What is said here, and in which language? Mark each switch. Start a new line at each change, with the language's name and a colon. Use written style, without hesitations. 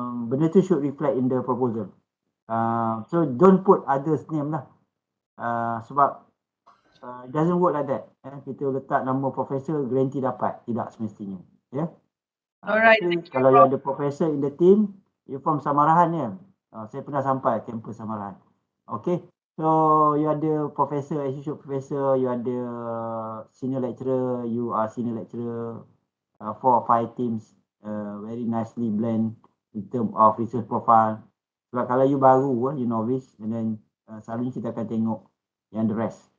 English: Benda tu should reflect in the proposal. So don't put others name lah.
Malay: Sebab
English: it doesn't work like that.
Malay: Kita letak nama profesor guarantee dapat, tidak semestinya.
English: Yeah. Alright.
Malay: Kalau
English: you ada professor in the team, you form samarahan ya.
Malay: Saya pernah sampai kampus samarahan.
English: Okay. So you ada professor, associate professor, you ada senior lecturer, you are senior lecturer, 4 or 5 teams very nicely blend in term of research profile.
Malay: Sebab kalau you baru, you novice, and then selalunya kita akan tengok yang
English: the rest.